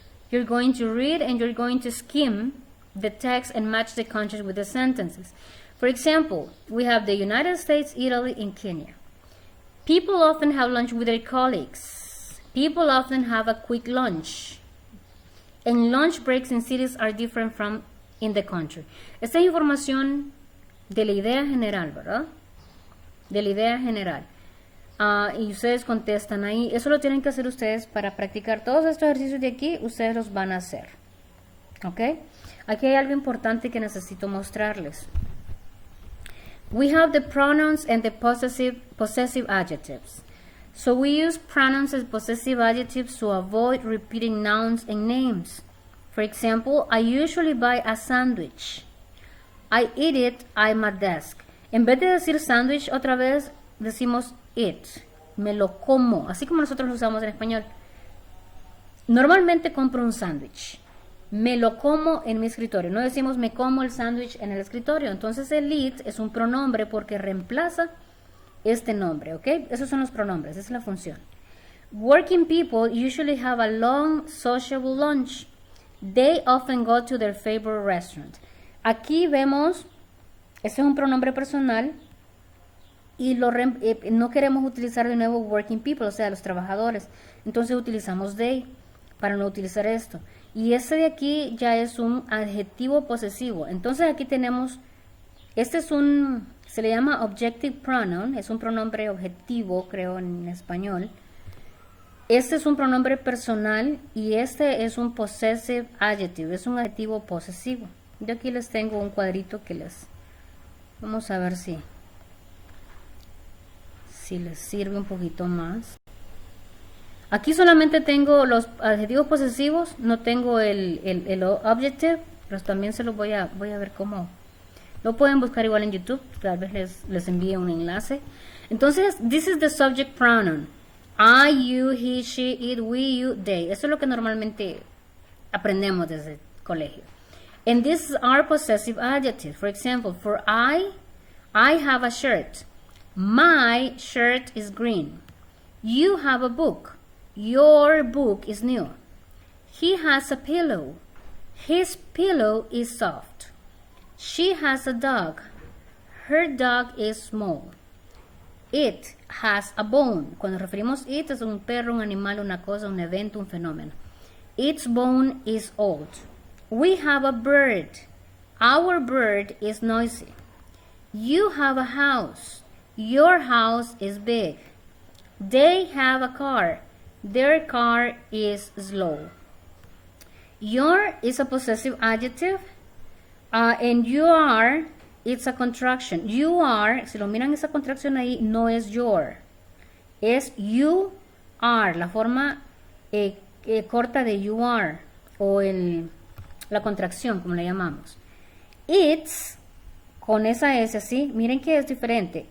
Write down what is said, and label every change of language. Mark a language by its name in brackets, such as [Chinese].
[English] You're going to read and you're going to skim the text and match the context with the sentences. For example, we have the United States, Italy, and Kenya. People often have lunch with their colleagues. People often have a quick lunch. And lunch breaks in cities are different from in the country. [Spanish] Esta es información de la idea general, ¿verdad? De la idea general. Y ustedes contestan ahí. Eso lo tienen que hacer ustedes para practicar todos estos ejercicios de aquí. Ustedes los van a hacer. ¿Ok? Aquí hay algo importante que necesito mostrarles. [English] We have the pronouns and the possessive adjectives. So we use pronouns as possessive adjectives to avoid repeating nouns and names. For example, I usually buy a sandwich. I eat it, I'm at desk. [Spanish] En vez de decir sandwich otra vez, decimos it. Me lo como, así como nosotros lo usamos en español. Normalmente compro un sándwich. Me lo como en mi escritorio. No decimos me como el sándwich en el escritorio. Entonces el it es un pronombre porque reemplaza este nombre, ¿ok? Esos son los pronombres, esa es la función. [English] Working people usually have a long sociable lunch. They often go to their favorite restaurant. [Spanish] Aquí vemos, este es un pronombre personal y no queremos utilizar de nuevo [English] working people, [Spanish] o sea, los trabajadores. Entonces utilizamos they para no utilizar esto. Y este de aquí ya es un adjetivo posesivo. Entonces aquí tenemos, este es se le llama objective pronoun, es un pronombre objetivo, creo en español. Este es un pronombre personal y este es un possessive adjective, es un adjetivo posesivo. Yo aquí les tengo un cuadrito que vamos a ver si les sirve un poquito más. Aquí solamente tengo los adjetivos posesivos, no tengo el objective, pero también se los voy a ver cómo. Lo pueden buscar igual en YouTube, tal vez les envíe un enlace. [English] Entonces, this is the subject pronoun. I, you, he, she, it, we, you, they. [Spanish] Eso es lo que normalmente aprendemos desde el colegio. [English] And this is our possessive adjective. For example, for I have a shirt. My shirt is green. You have a book. Your book is new. He has a pillow. His pillow is soft. She has a dog. Her dog is small. It has a bone. [Spanish] Cuando referimos it es un perro, un animal, una cosa, un evento, un fenómeno. [English] Its bone is old. We have a bird. Our bird is noisy. You have a house. Your house is big. They have a car. Their car is slow. Your is a possessive adjective. And you are, it's a contraction. You are, [Spanish] si lo miran esa contracción ahí, no es your. Es [English] you are, [Spanish] la forma corta de you are. O la contracción, como le llamamos. It's, con esa S así, miren que es diferente.